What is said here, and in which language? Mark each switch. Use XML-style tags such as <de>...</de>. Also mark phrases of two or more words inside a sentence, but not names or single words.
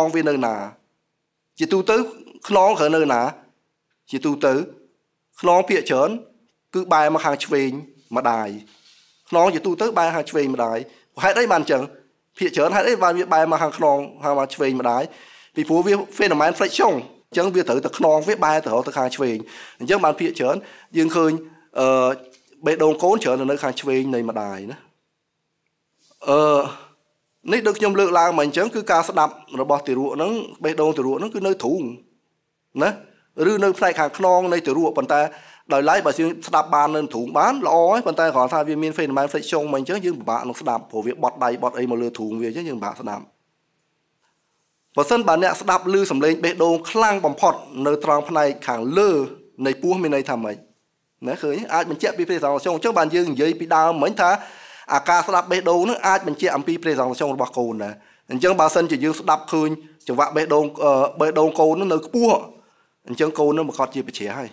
<km>វានៅណាជាទូទៅខ្នងត្រូវនៅណាជាទូទៅខ្នងភាគច្រើនគឺបែរមកខាងឆ្វេងម្ដាយខ្នងជាទូទៅបែរខាងឆ្វេងម្ដាយហេតុអីបានអញ្ចឹងភាគច្រើនហេតុអីបានវាបែរមកខាងខ្នងខាងមកឆ្វេងម្ដាយពីព្រោះវា</km> <en>phenomenon flexion</en> <km>អញ្ចឹងវាត្រូវតែខ្នងវាបែរទៅខាងឆ្វេងអញ្ចឹងបានភាគច្រើនយើងឃើញបេះដូងកូនច្រើននៅខាងឆ្វេងនៃម្ដាយណា នេះដូចខ្ញុំលើកឡើងមកអញ្ចឹងគឺការស្ដាប់របស់ទារកហ្នឹងបេះដូងទារកហ្នឹងគឺនៅទ្រូងណាឬនៅផ្នែកខាងខ្នងនៃទារកប៉ុន្តែដោយឡែកបើ យើងស្ដាប់បាននៅទ្រូងបានល្អហើយប៉ុន្តែគ្រាន់ថាវាមាន</km> <en>phenomenon flexion</en> <km>មកអញ្ចឹងយើងពិបាកនឹងស្ដាប់ព្រោះវាបត់ដៃបត់អីមកលើទ្រូងវាអញ្ចឹងយើងពិបាកស្ដាប់បើសិនបើអ្នកស្ដាប់ឮសំឡេងបេះដូងខ្លាំងបំផុតនៅត្រង់ផ្នែកខាងលើនៃពោះមានន័យថាម៉េចណាឃើញអាចបញ្ជាក់ពី presentation អញ្ចឹងបានយើងនិយាយពីដើមមិញថាអាការស្ដាប់បេះដូងនឹងអាចបញ្ជាក់អំពី presentation របស់កូនដែរអញ្ចឹងបើសិនជាយើងស្ដាប់ឃើញចង្វាក់បេះដូងកូននឹងនៅខ្ពស់អញ្ចឹងកូននឹងប្រកាសជាបច្ចេក</km>